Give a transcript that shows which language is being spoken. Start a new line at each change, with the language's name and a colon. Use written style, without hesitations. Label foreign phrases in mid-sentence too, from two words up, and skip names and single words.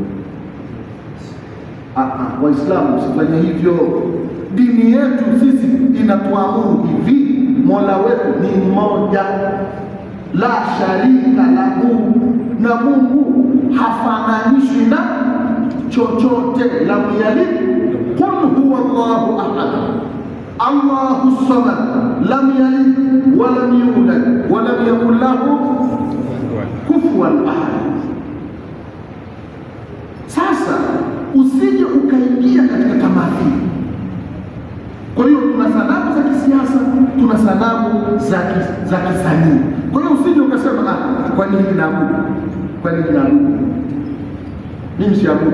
Swahili: Waislamu usifanye hivyo. Dini yetu sisi inatuamuru hivi, Mola wetu ni mmoja,
Arabic: لا شريك له,
Swahili: na Mungu hafananishwi na chochote.
Arabic: لم يلد قل هو الله أحد الله الصمد لم يلد ولم يولد ولم يكن له كفوا أحد.
Swahili: Sasa usije ukaingia katika tamathili. Kwa hiyo tuna sanamu za kisiasa, tuna sanamu za kisanii. Kwa hiyo usije ukasema kwa nini naabudu? Kwa nini naabudu? Mimi siabudu.